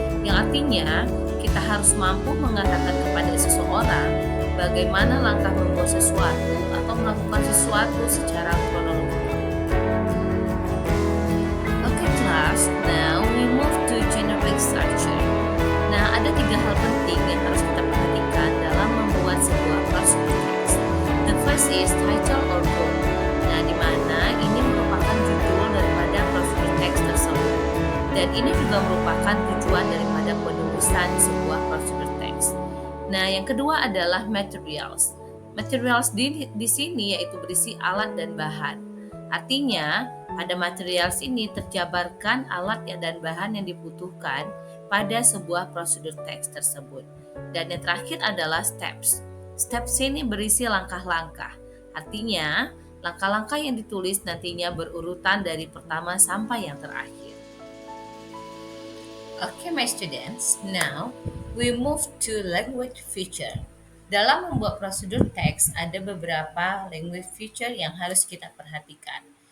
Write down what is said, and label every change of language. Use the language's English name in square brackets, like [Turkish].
[Indonesian] Yang artinya kita harus mampu mengatakan kepada seseorang bagaimana langkah membuat sesuatu atau melakukan sesuatu secara kronologis. [English] Okay class, now we move to generic structure. [Indonesian] Nah, ada 3 hal penting yang harus kita perhatikan dalam membuat sebuah procedure text. [English] The first is title or goal. [Indonesian] Nah, di mana ini merupakan judul daripada procedure text tersebut. Dan ini juga merupakan tujuan daripada penulisan sebuah procedure text. Nah, yang kedua adalah materials. Materials di sini yaitu berisi alat dan bahan. Artinya, pada materials ini terjabarkan alat dan bahan yang dibutuhkan pada sebuah procedure text tersebut. Dan yang terakhir adalah steps. Steps ini berisi langkah-langkah. Artinya, langkah-langkah yang ditulis nantinya berurutan dari pertama sampai yang terakhir. [English] Okay, my students, now we move to language feature. [Indonesian] Dalam membuat prosedur teks, ada beberapa language feature yang harus kita perhatikan.